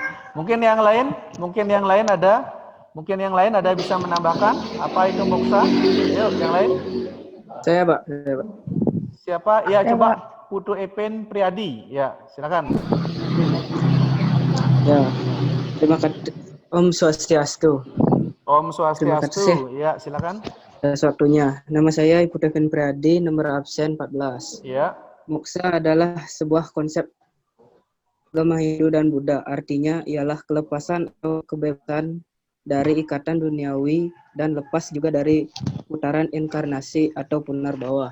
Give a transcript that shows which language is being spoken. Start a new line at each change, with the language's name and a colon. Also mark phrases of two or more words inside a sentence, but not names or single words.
Indonesian: Mungkin yang lain ada bisa menambahkan apa itu moksa? Yuk, yang lain. Saya, Pak. Siapa? Ya, Saya, coba Pak. Putu Epen Priadi. Ya, silakan. Ya, terima kasih. Om Swastiastu. Om Terima kasih Swastiastu. Ya, silakan. atas waktunya. Nama saya Ibu Devin Priadi, nomor absen 14. Ya. Moksa adalah sebuah konsep agama Hindu dan Buddha. Artinya ialah kelepasan atau kebebasan dari ikatan duniawi dan lepas juga dari putaran inkarnasi atau punarbawa.